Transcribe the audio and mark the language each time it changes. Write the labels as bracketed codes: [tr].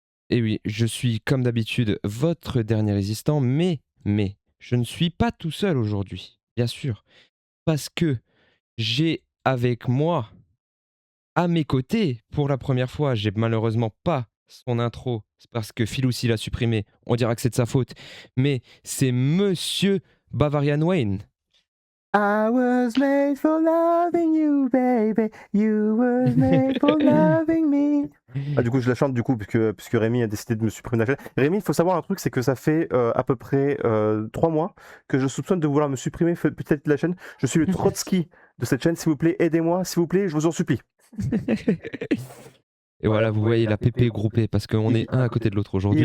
[fr] Et oui, je suis comme d'habitude votre dernier résistant, mais je ne suis pas tout seul aujourd'hui, bien sûr, parce que j'ai avec moi, à mes côtés, pour la première fois, j'ai malheureusement pas son intro, c'est parce que Phil aussi l'a supprimé, on dira que c'est de sa faute, mais c'est Monsieur Bavarian Wayne. [en] I was made for loving you, baby. You were made for loving me. [fr] Ah, du coup, je la chante puisque Rémi a décidé de me supprimer de la chaîne. Rémi, il faut savoir un truc, c'est que ça fait à peu près 3 mois que je soupçonne de vouloir me supprimer peut-être de la chaîne. Je suis le Trotsky de cette chaîne, s'il vous plaît, aidez-moi, s'il vous plaît, je vous en supplie. Et voilà, vous voyez la PP groupée parce qu'on est un à côté de l'autre aujourd'hui,